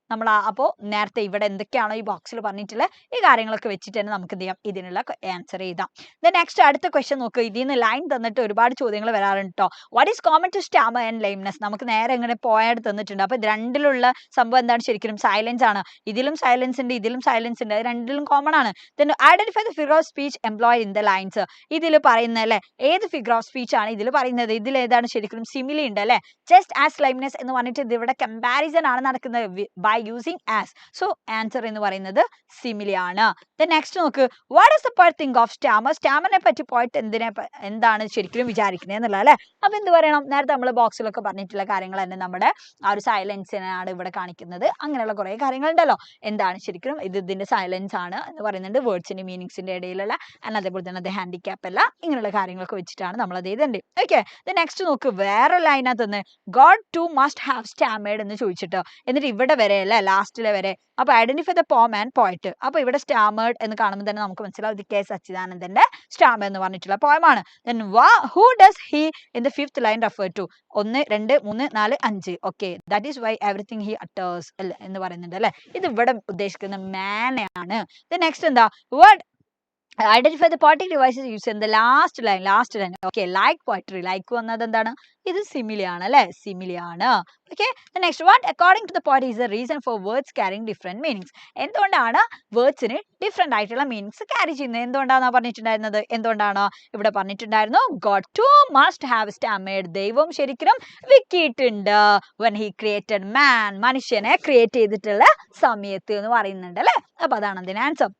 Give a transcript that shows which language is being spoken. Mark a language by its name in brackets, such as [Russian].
[Malayalam] നമ്മൾ അപ്പോൾ നേരത്തെ ഇവിടെ എന്തൊക്കെയാണോ ഈ ബോക്സിൽ പറഞ്ഞിട്ടുള്ള ഈ കാര്യങ്ങളൊക്കെ വെച്ചിട്ട് തന്നെ നമുക്ക് എന്ത് ചെയ്യാം, ഇതിനുള്ള ആൻസർ ചെയ്താം. നെക്സ്റ്റ് അടുത്ത ക്വസ്റ്റ്യൻ നോക്കുക, ഇതിൽ നിന്ന് ലൈൻ തന്നിട്ട് ഒരുപാട് ചോദ്യങ്ങൾ വരാറുണ്ട് കേട്ടോ. [English] What is common to stammer and lameness? [Malayalam] നമുക്ക് നേരെ ഇങ്ങനെ പോയാട് തന്നിട്ടുണ്ട്. അപ്പൊ ഇത് രണ്ടിലുള്ള സംഭവം എന്താണ്, ശരിക്കും സൈലൻസ് ആണ്. ഇതിലും സൈലൻസ് ഉണ്ട്, ഇതിലും സൈലൻസ് ഉണ്ട്, അത് രണ്ടിലും കോമൺ ആണ്. [English] then identify the figure of speech employed in the lines. [Malayalam] ഇതിൽ പറയുന്ന അല്ലെ ഏത് ഫിഗർ ഓഫ് സ്പീച്ച് ആണ് ഇതിൽ പറയുന്നത്, ഇതിൽ ഏതാണ് ശരിക്കും സിമിലി ഉണ്ട് അല്ലെ. [English] just as lameness [Malayalam] എന്ന് പറഞ്ഞിട്ട് ഇത് ഇവിടെ കമ്പാരിസൺ ആണ് നടക്കുന്നത് [English] By using as. [Malayalam] So answer എന്ന് പറയുന്നത് സിമിലി ആണ്. നെക്സ്റ്റ് നോക്ക്, [English] What is the poet think of stammer? [Malayalam] സ്റ്റാമറിനെ പറ്റി പോയിട്ട് എന്താണ് ശരിക്കും വിചാരിക്കുന്നത് എന്നുള്ള അല്ലെ. അപ്പൊ എന്ത് പറയണം, നേരത്തെ നമ്മൾ ബോക്സിലൊക്കെ പറഞ്ഞിട്ടുള്ള കാര്യങ്ങൾ തന്നെ നമ്മുടെ ആ ഒരു സൈലൻസിനാണ് ഇവിടെ കാണിക്കുന്നത്. അങ്ങനെയുള്ള കുറെ കാര്യങ്ങളുണ്ടല്ലോ. എന്താണ് ശരിക്കും ഇതിന്റെ സൈലൻസ് ആണ് എന്ന് പറയുന്നുണ്ട്, വേർഡ്സിന്റെ മീനിങ്സിന്റെ ഇടയിലുള്ള, അതേപോലെ തന്നെ അത് ഹാൻഡിക്യാപ്പ് അല്ല, ഇങ്ങനെയുള്ള കാര്യങ്ങളൊക്കെ വെച്ചിട്ടാണ് നമ്മൾ അത് ചെയ്തിട്ടുണ്ട്. ഓക്കെ, നെക്സ്റ്റ് നോക്ക്, വേറെ ലൈനകത്ത് നിന്ന് [English] God too must have stammered [Malayalam] എന്ന് ചോദിച്ചിട്ട് എന്നിട്ട് ഇവിടെ വരെ അല്ലെ ലാസ്റ്റിലെ വരെ. അപ്പൊ [English] Identify the poem and poet. [Malayalam] അപ്പൊ ഇവിടെ സ്റ്റാമേഡ് എന്ന് കാണുമ്പോൾ തന്നെ നമുക്ക് മനസ്സിലാവും ഇത് കെ സച്ചിദാനന്ദന്റെ സ്റ്റാമർ എന്ന് പറഞ്ഞിട്ടുള്ള പോയമാണ്. [English] then who does he in the fifth line refer to? 1 2 3 4 5. Okay, that is why everything he utters [Malayalam] അല്ലെ എന്ന് പറയുന്നുണ്ട് അല്ലെ. ഇത് ഇവിടെ ഉദ്ദേശിക്കുന്ന മാനെയാണ്. നെക്സ്റ്റ് എന്താ, word [English] identify the poetic devices used in the last line. [Malayalam] Okay, like poetry, like വന്നത് എന്താണ്, ഇത് സിമിലി ആണ് അല്ലെ, സിമിലി ആണ്. [English] Okay, next, what according to the poet is the reason for words carrying different meanings? [Malayalam] എന്തുകൊണ്ടാണ് വേർഡ്സിന് different ആയിട്ടുള്ള meanings carry ചെയ്യുന്നത്, എന്തുകൊണ്ടാണ് പറഞ്ഞിട്ടുണ്ടായിരുന്നത്, എന്തുകൊണ്ടാണ് ഇവിടെ പറഞ്ഞിട്ടുണ്ടായിരുന്നു, [English] God too must have stammered. [Malayalam] ദൈവം ശരിക്കും വിക്കിയിട്ടുണ്ട് [English] when he created man, [Malayalam] മനുഷ്യനെ ക്രിയേറ്റ് ചെയ്തിട്ടുള്ള സമയത്ത് എന്ന് പറയുന്നുണ്ട് അല്ലെ. അപ്പൊ അതാണ് അതിന് ആൻസർ.